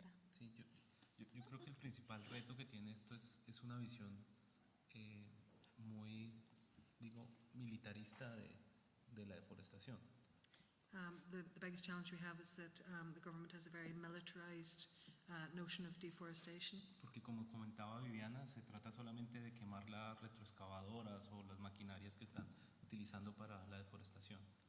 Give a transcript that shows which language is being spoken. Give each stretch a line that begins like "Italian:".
Spanish: Sí, yo creo que el principal reto que tiene esto es una visión muy, digo, militarista de la deforestación.
English: The biggest challenge we have is that the government has a very militarized notion of deforestation.
Spanish: Porque como comentaba Viviana, se trata solamente de quemar las retroexcavadoras o las maquinarias que están utilizando para la deforestación.